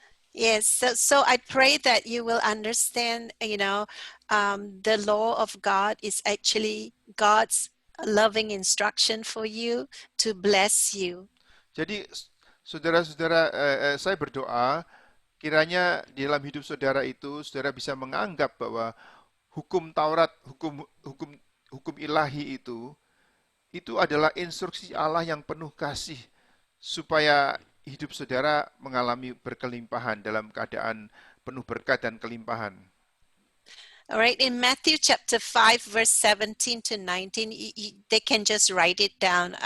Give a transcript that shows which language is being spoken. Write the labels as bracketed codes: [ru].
[en] Yes, so I pray that you will understand, the law of God is actually God's loving instruction for you to bless you. [id] Jadi saudara-saudara, saya berdoa kiranya di dalam hidup saudara itu saudara bisa menganggap bahwa hukum Taurat, hukum ilahi itu adalah instruksi Allah yang penuh kasih supaya hidup saudara mengalami berkelimpahan dalam keadaan penuh berkat dan kelimpahan. [en] All right, in Matthew chapter 5, verse 17 to 19, they can just write it down.